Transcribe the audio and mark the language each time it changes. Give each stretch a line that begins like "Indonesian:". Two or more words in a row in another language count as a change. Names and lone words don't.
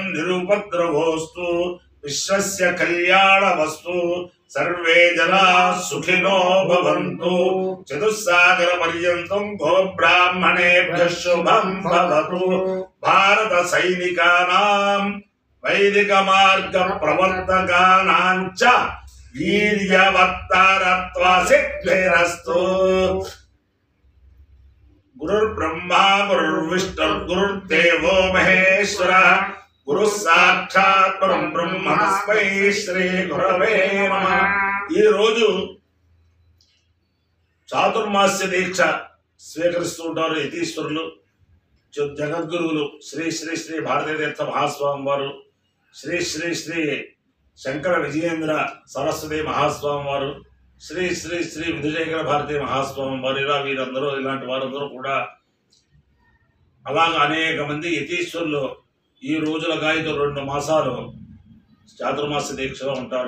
Sanskrit: निरुपद्रवोऽस्तु विश्वस्य कल्याणमस्तु सर्वे जनाः सुखिनो भवन्तु चतुस्सागर पर्यन्तं गो ब्राह्मणेभ्यः शुभं भवतु भारत सैनिकानां वैदिक मार्ग प्रवर्तकानां च वीर्यवत्तरत्वा सिद्धिरस्तु गुरुर्ब्रह्मा गुरुर्विष्णु गुरुर्देवो महेश्वरः गुरुः साक्षात् परं ब्रह्म तस्मै శ్రీ గురవే నమః.
Telugu: ఈ రోజు చాతుర్మాస్య దీక్ష స్వీకరిస్తుంటారు యతీశ్వరులు జగద్గురువులు శ్రీ శ్రీ శ్రీ భారతీ తీర్థ మహాస్వామి వారు, శ్రీ శ్రీ శ్రీ శంకర విజయేంద్ర సరస్వతి మహాస్వామి వారు, శ్రీ శ్రీ శ్రీ విధుశేఖర భారతీ మహాస్వామి వారు, ఇలా వీరందరూ ఇలాంటి వారందరూ కూడా అలాగా అనేక మంది యతీశ్వరులు ఈ రోజుల గాయతో 2 మాసాలు చాతుర్మాస దీక్షలో ఉంటారు.